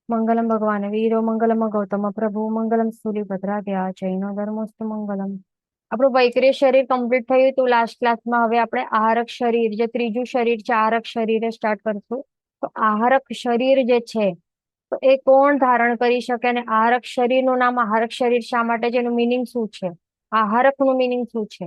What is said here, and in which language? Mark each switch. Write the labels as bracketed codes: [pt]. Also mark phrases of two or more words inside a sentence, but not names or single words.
[sa] मंगलम भगवान वीरो मंगलम गौतम प्रभु मंगलम सूर्यभद्राभ्या જૈનો ધર્મોસ્તુ મંગલમ। [gu] આપણું વૈક્રિય શરીર કમ્પ્લીટ થયું તો [en] last classમાં [gu] હવે આપણે આહારક શરીર જે ત્રીજું શરીર છે આહારક શરીરે સ્ટાર્ટ કરશું। તો આહારક શરીર જે છે તો એ કોણ ધારણ કરી શકે અને આહારક શરીરનું નામ આહારક શરીર શા માટે છે, એનું મિનિંગ શું છે, આહારક નું મિનિંગ શું છે?